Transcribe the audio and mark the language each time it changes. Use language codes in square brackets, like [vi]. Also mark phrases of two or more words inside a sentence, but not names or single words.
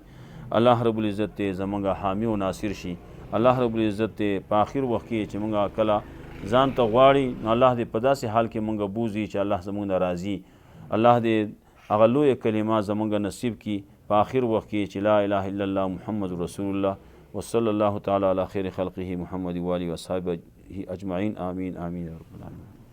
[ar] الله رب العزت [ps] زموږ حامي او ناصر شي. [ar] الله رب العزت [ps] په آخر وخت کې چې موږ کله ځان ته غواړي نو الله دې په داسې حال کې موږ بوځي چې الله زموږ نه راضي. الله دې هغه لویه کلمه زموږ نصیب کړي په آخر وخت کې چې [ar] لا اله الا الله محمد رسول الله وصلی الله تعالی علی خیر خلقه محمد و آله و اصحابه اجمعین. آمین آمین یا رب العالمین.